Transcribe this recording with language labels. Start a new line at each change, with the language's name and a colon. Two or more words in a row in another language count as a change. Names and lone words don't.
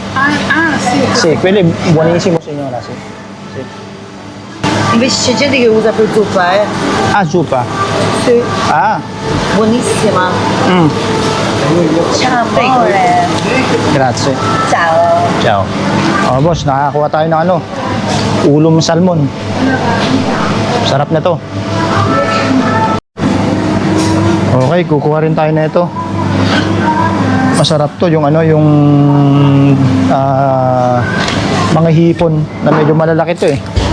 Italian: Sì. Sì, quello è buonissimo, signora, sì. Sì. Invece c'è gente che usa per zuppa, zuppa? Sì. Ah. Buonissima. Ciao, amore. Grazie. Ciao. Ciao.
Filipino: Oh, boss, nakakuha tayo ng ano, ulong salmon. Sarap na to. Okay, kukuha rin tayo na ito. Masarap to, yung ano, yung mga hipon na medyo malalaki to eh.